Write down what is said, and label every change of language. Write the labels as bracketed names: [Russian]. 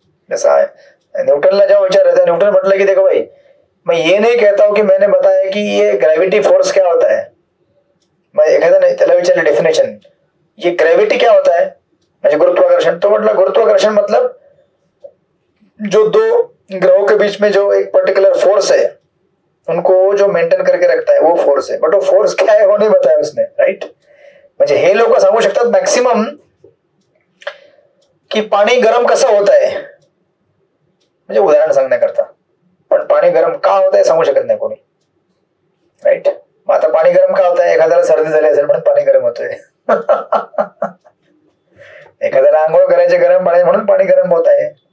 [Marathi] जसं आहे न्यूटनला जेव्हा विचार येतो, न्यूटन म्हटलं की [Hindi] देखो भाई मैं ये नहीं कहता हूं कि मैंने बताया कि ये ग्रेविटी फोर्स क्या होता है. [Marathi] मैं एखादा नाही त्याला विचारलं डेफिनेशन, [Hindi] ये ग्रेविटी क्या होता है, [Marathi] म्हणजे गुरुत्वाकर्षण. तो म्हटलं गुरुत्वाकर्षण [Hindi] मतलब जो दो ग्रहों के बीच में जो एक पर्टिकुलर फोर्स है उनको जो मेंटेन करके रखता है वो फोर्स है, बट वो फोर्स क्या है वो नहीं बताया उसने, राइट. [Marathi] म्हणजे हे लोक सांगू शकतात मॅक्सिमम की पाणी गरम कसं होत आहे, म्हणजे उदाहरण सांगण्याकरता, पण पाणी गरम का होत आहे सांगू शकत नाही कोणी, राईट. मग आता पाणी गरम का होत आहे, एखाद्याला सर्दी झाली असेल म्हणून पाणी गरम होतोय एखाद्याला आंघोळ करायचे गरम पाणी म्हणून पाणी गरम होत आहे.